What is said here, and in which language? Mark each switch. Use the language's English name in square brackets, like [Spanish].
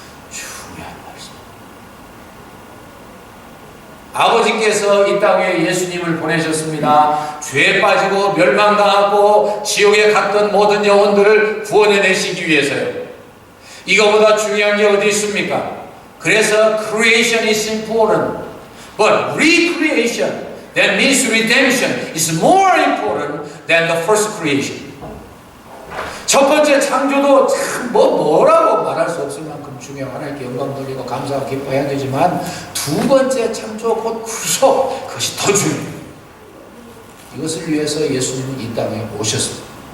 [Korean] 중요한 말씀. 아버지께서 이 땅에 예수님을 보내셨습니다. 죄에 빠지고 멸망당하고 지옥에 갔던 모든 영혼들을 구원해내시기 위해서요. 이거보다 중요한 게 어디 있습니까? [English] 그래서 creation is important, but recreation, that means redemption, is more important than the first creation. [Korean] 첫 번째 창조도 참 뭐라고 말할 수 없을 만큼 중요한, 하나님께 영광 돌리고 감사하고 기뻐해야 되지만 두 번째 창조 곧 구속, 그것이 더 중요해요. 이것을 위해서 예수님은 이 땅에 오셨습니다.